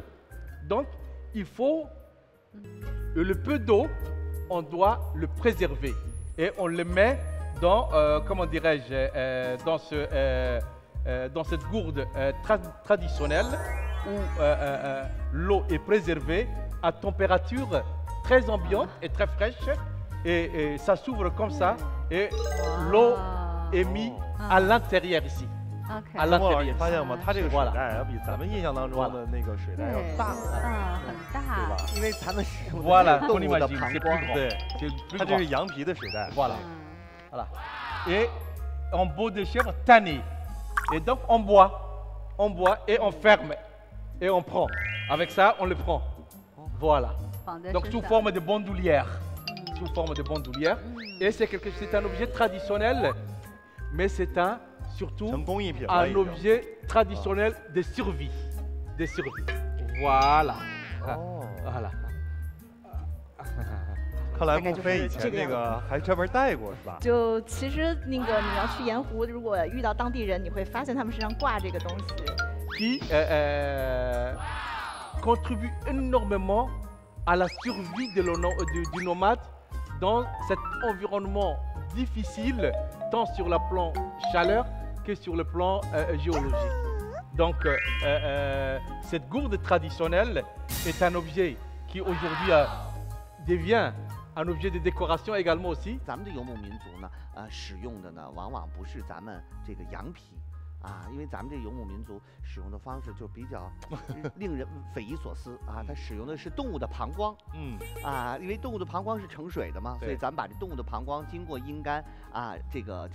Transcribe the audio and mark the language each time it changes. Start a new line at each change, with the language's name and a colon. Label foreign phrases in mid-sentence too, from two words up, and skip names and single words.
French: Donc, il faut le peu d'eau, on doit le préserver et on le met dans, comment dirais-je, dans cette gourde traditionnelle où l'eau est préservée à température très ambiante et très fraîche et ça s'ouvre comme ça et l'eau est mise à l'intérieur ici.
Chinese: OK。你发现吗？它这个水袋要比咱们印象当中的那个水袋要大，很大，对吧？因为咱们使用的动物的膀胱，对，它这是羊皮的水袋。
French: Voilà. Et en peau de chèvre tanné. Et donc on boit et on ferme et on prend. Avec ça, on le prend. Voilà. Donc sous forme de bandoulière. Sous forme de bandoulière. Et c'est un objet traditionnel, mais c'est surtout un objet traditionnel de survie. De survie. Voilà. Voilà.
Chinese: 看来穆飞以前那个还专门带过是吧？就其实那个你要去盐湖，如果遇到当地人，你会发现他们身上挂这个东西。
French: Qui contribue énormément à la survie du nomade dans cet environnement difficile, tant sur le plan chaleur que sur le plan géologique. Donc, cette gourde traditionnelle est un objet qui aujourd'hui devient un objet de décoration également aussi.
Chinese: 咱们的游牧民族呢，使用的呢，往往不是咱们这个羊皮。因为咱们这游牧民族使用的方式就比较令人匪夷所思它使用的是动物的膀胱，因为动物的膀胱是盛水的嘛，所以咱们把这动物的膀胱经过阴干这个